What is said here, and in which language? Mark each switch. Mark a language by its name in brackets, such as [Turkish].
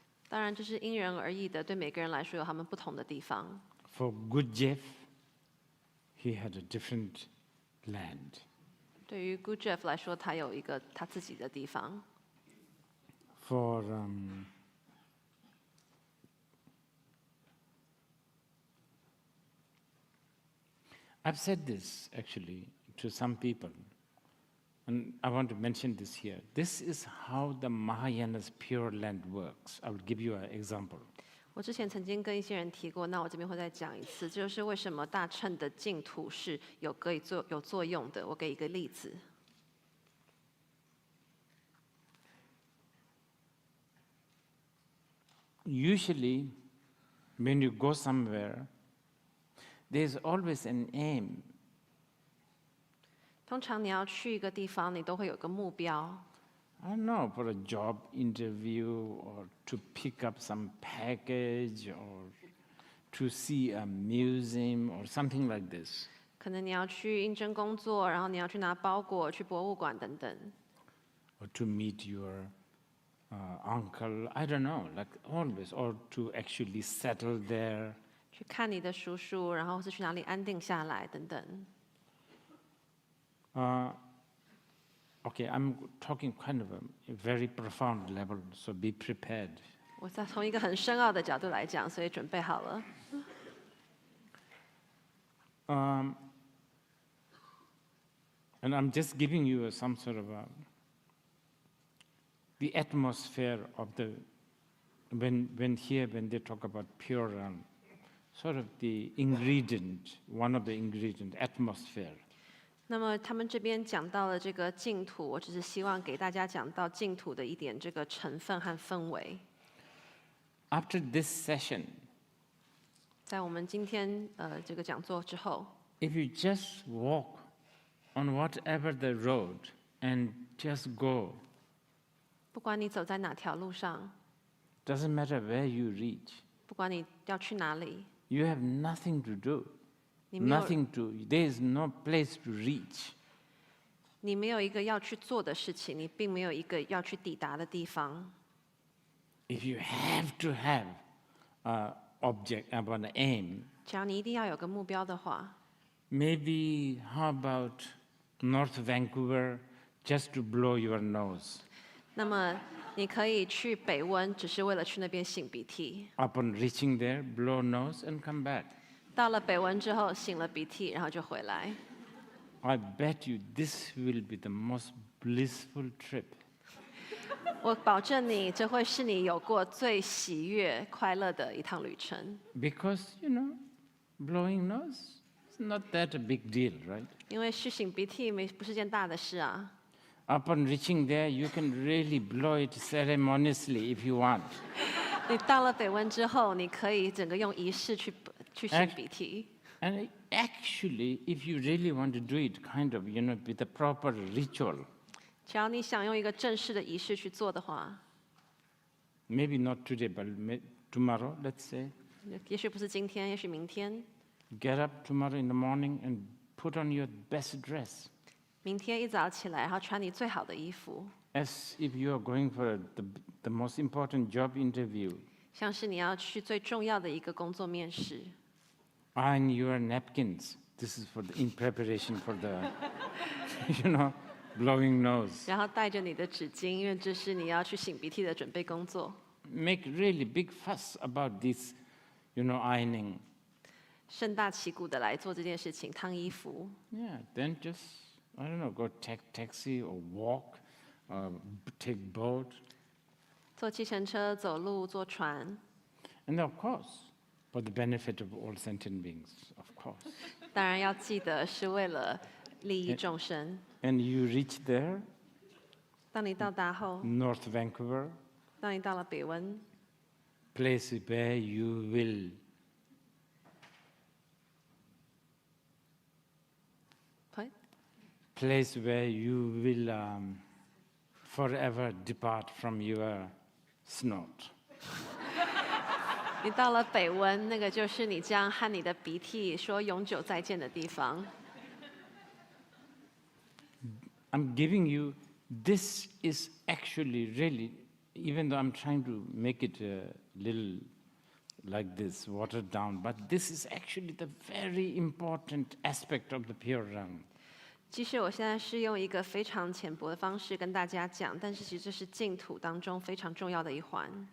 [Chinese] 当然，这是因人而异的，对每个人来说有他们不同的地方。 [English] For Good Jeff, he had a different land. [Chinese] 对于 Good Jeff 来说，他有一个他自己的地方。 [English] For I've said this actually to some people, and I want to mention this here. This is how the Mahayana's Pure Land works. I will give you an example. [Chinese] 我之前曾经跟一些人提过，那我这边会再讲一次，这就是为什么大乘的净土是有作用的。我给一个例子。 [English] Usually, when you go somewhere, there's always an aim. [Chinese] 通常你要去一个地方，你都会有个目标。 [English] I don't know, for a job interview or to pick up some package or to see a museum or something like this. [Chinese] 可能你要去应征工作，然后你要去拿包裹，去博物馆等等。 [English] Or to meet your uncle, I don't know, like always, or to actually settle there. [Chinese] 去看你的叔叔，然后是去哪里安定下来等等。 [English] Okay, I'm talking kind of a very profound level, so be prepared. [Chinese] 我在从一个很深奥的角度来讲，所以准备好了。 [English] And I'm just giving you some sort of the atmosphere of the when they talk about pure, sort of the ingredient, one of the ingredient, atmosphere. [Chinese] 那么他们这边讲到了这个净土，我只是希望给大家讲到净土的一点这个成分和氛围。 [English] After this session, [Chinese] 在我们今天这个讲座之后， [English] if you just walk on whatever the road and just go, [Chinese] 不管你走在哪条路上， [English] doesn't matter where you reach, [Chinese] 不管你要去哪里， [English] you have nothing to do, [Chinese] 你没有 [English] nothing to, there is no place to reach. [Chinese] 你没有一个要去做的事情，你并没有一个要去抵达的地方。 [English] If you have to have an object, an aim, [Chinese] 只要你一定要有个目标的话， [English] maybe how about North Vancouver just to blow your nose? [Chinese] 那么你可以去北温，只是为了去那边擤鼻涕。 [English] Upon reaching there, blow nose and come back. [Chinese] 到了北温之后，擤了鼻涕，然后就回来。 [English] I bet you this will be the most blissful trip. [Chinese] 我保证你，这会是你有过最喜悦、快乐的一趟旅程。 [English] Because, blowing nose is not that a big deal, right? [Chinese] 因为去擤鼻涕不是件大的事啊。 [English] Upon reaching there, you can really blow it ceremoniously if you want. [Chinese] 你到了北温之后，你可以整个用仪式去擤鼻涕。 [English] And actually, if you really want to do it, kind of, with a proper ritual, [Chinese] 只要你想用一个正式的仪式去做的话， [English] maybe not today, but tomorrow, let's say, [Chinese] 也许不是今天，也许明天， [English] get up tomorrow in the morning and put on your best dress, [Chinese] 明天一早起来，然后穿你最好的衣服， [English] as if you are going for the most important job interview. [Chinese] 像是你要去最重要的一个工作面试。 [English] Iron your napkins. This is in preparation for the, blowing nose. [Chinese] 然后带着你的纸巾，因为这是你要去擤鼻涕的准备工作。 [English] Make really big fuss about this, ironing. [Chinese] 盛大旗鼓的来做这件事情，烫衣服。 [English] Yeah, then just, I don't know, go take taxi or walk, take boat. [Chinese] 坐计程车、走路、坐船。 [English] And of course, for the benefit of all sentient beings, of course. [Chinese] 当然要记得是为了利益众生。 [English] And you reach there, [Chinese] 当你到达后， [English] North Vancouver, [Chinese] 当你到了北温， [English] place where you will place where you will forever depart from your snot. [Chinese] 你到了北温，那个就是你将和你的鼻涕说永久再见的地方。 [English] I'm giving you, this is actually really, even though I'm trying to make it a little like this, watered down, but this is actually the very important aspect of the pure realm. [Chinese] 即使我现在是用一个非常浅薄的方式跟大家讲，但是其实这是净土当中非常重要的一环。